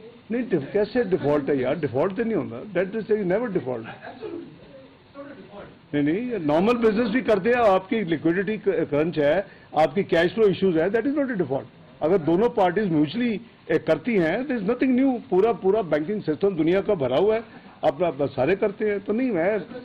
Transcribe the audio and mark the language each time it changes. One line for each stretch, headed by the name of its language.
Urdu: نہیں کیسے ڈیفالٹ ہے یار؟ ڈیفالٹ تو نہیں ہوتا.
English: That is never default.
Urdu: نہیں نارمل بزنس بھی کرتے ہیں. آپ کی لیکوڈیٹی کرنچ ہے, آپ کی کیش فلو ایشوز ہے,
English: That is not a default.
Urdu: اگر دونوں پارٹیز میوچلی کرتی ہیں
English: There is nothing new.
Urdu: پورا بینکنگ سسٹم دنیا کا بھرا ہوا ہے, اپنا سارے کرتے ہیں تو نہیں ہے.